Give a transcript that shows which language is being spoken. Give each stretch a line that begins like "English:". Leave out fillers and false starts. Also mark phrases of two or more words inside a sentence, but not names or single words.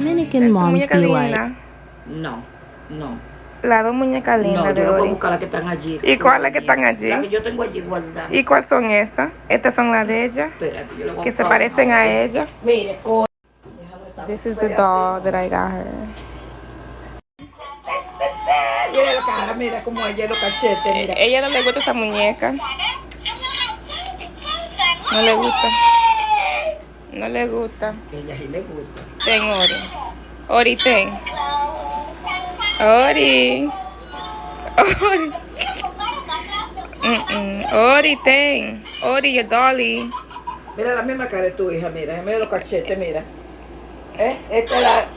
English: Dominican moms be like?
Spanish: No, no. Las dos muñecas lindas No, de yo no puedo Ori. buscar las que están allí. ¿Y cuáles que están allí? Las que yo tengo allí guardadas. ¿Y cuáles son esas? Estas son las de ella. Espérate, yo le voy a Que se buscar parecen una. a ella. Mire,
English: This is the doll that I got her.
Spanish: mira la cara, mira cómo ella los cachetes, mira. Ella no le gusta esa muñeca. No le gusta. No le gusta. Ella sí le gusta. Ten, Ori. Ori, ten. Ori. Ori. Ori, ten. Ori,
English: your dolly.
Spanish: Mira la misma cara de tu hija, mira los cachetes, mira. Esta es la...